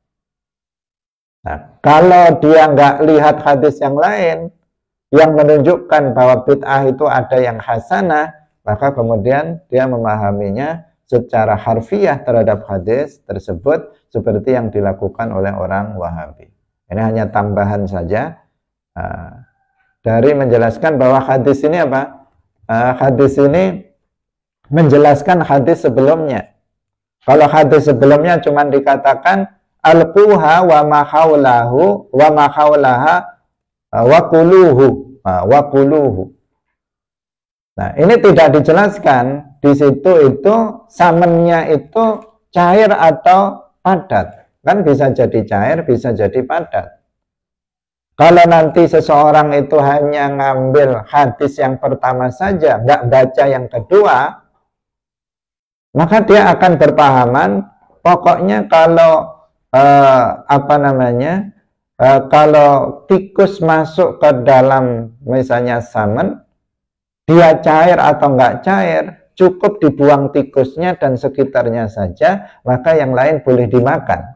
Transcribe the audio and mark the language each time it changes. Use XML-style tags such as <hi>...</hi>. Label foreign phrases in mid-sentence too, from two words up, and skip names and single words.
<id>Nah, kalau dia nggak lihat hadis yang lain yang menunjukkan bahwa bid'ah itu ada yang hasanah, maka kemudian dia memahaminya secara harfiah terhadap hadis tersebut seperti yang dilakukan oleh orang Wahabi. Ini hanya tambahan saja dari menjelaskan bahwa hadis ini apa? Hadis ini menjelaskan hadis sebelumnya. Kalau hadis sebelumnya cuma dikatakan</id> <ar>ألقوها وما حوله وما حولها وكلوه.</ar> <id>Nah, ini tidak dijelaskan di situ itu samennya itu cair atau padat. Kan bisa jadi cair, bisa jadi padat. Kalau nanti seseorang itu hanya ngambil hadis yang pertama saja, nggak baca yang kedua, maka dia akan berpahaman, pokoknya kalau kalau tikus masuk ke dalam misalnya samen, dia cair atau nggak cair, cukup dibuang tikusnya dan sekitarnya saja, maka yang lain boleh dimakan.</id>